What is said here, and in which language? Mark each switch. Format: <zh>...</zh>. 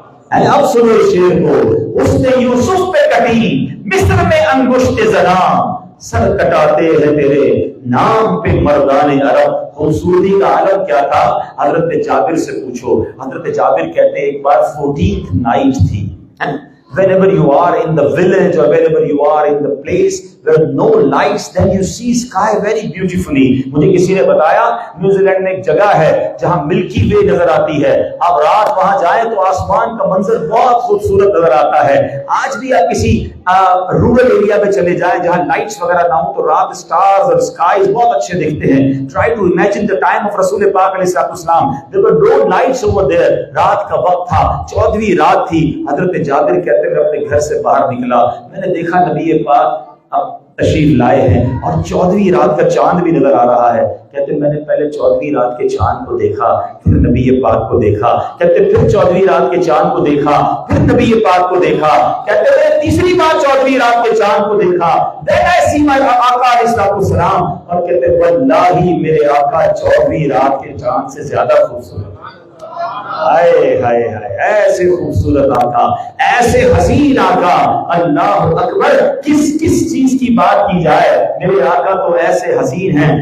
<ur>اب سنو اس شعر کو. اس نے یوسف پہ کٹی, مصر میں انگشت زنا, سر کٹاتے ہیں تیرے نام پہ مردان عرب. خوبصورتی کا عالم کیا تھا حضرت جابر سے پوچھو. حضرت جابر کہتے ہیں ایک بار 14th نائٹ تھی.</ur> <en>Whenever you are in the village or wherever you are in the place where no lights, then you see sky very beautifully.</en> <ur>مجھے کسی نے بتایا نیوزی لینڈ میں ایک جگہ ہے جہاں ملکی وے نظر آتی ہے. آپ رات وہاں جائیں تو آسمان کا منظر بہت خوبصورت نظر آتا ہے. آج بھی آپ کسی رورل ایریا میں چلے جائیں جہاں لائٹس وغیرہ نہ ہوں تو رات سٹارز اور سکائز بہت اچھے دکھتے ہیں.</ur> <en>Try to imagine the time of رسول پاک علیہ السلام. There were no lights over there.</en> <ur>رات کا وقت تھا, 14ویں رات تھی. حضرت جابر کہتے میں اپنے گھر سے باہر نکلا, میں نے دیکھا نبی پاک اب تشریف لائے ہیں اور 14ویں رات کا چاند بھی نظر آ رہا ہے. کہتے میں نے پہلے 14ویں رات کے چاند کو دیکھا, پھر نبی پاک کو دیکھا. کہتے پھر 14ویں رات کے چاند کو دیکھا, پھر نبی پاک کو دیکھا. کہتے میں نے تیسری بار 14ویں رات کے چاند کو دیکھا.</ur> <en>Then I see my آقا علیہ السلام.</en> <ur>اور کہتے واللہ میرے آقا 14ویں رات کے چاند سے زیادہ خوبصورت. ہائے ہائے ہائے, ایسے خوبصورت آقا, ایسے حسین آقا. اللہ اکبر. کس کس چیز کی بات کی جائے, میرے آقا تو ایسے حسین ہیں.</ur>